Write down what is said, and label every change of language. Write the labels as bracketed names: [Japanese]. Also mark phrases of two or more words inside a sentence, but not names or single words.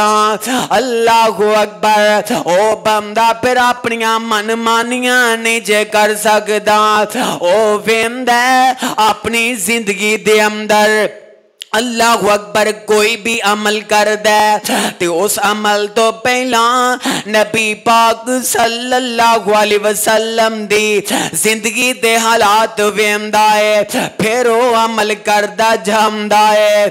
[Arabic] الله أكبر [Punjabi] او بندہ فیر اپنی منمانیاں نہیں جے کر سکدا. او ویندا اپنی زندگی دے اندر [Arabic] الله أكبر [Punjabi] کوئی بھی عمل کردا تے اس عمل توں پہلا نبی پاک [Arabic] صلی اللہ علیہ وسلم [Punjabi] دی زندگی دے حالات ویندا ہے فیر وہ عمل کردا جاندا ہے.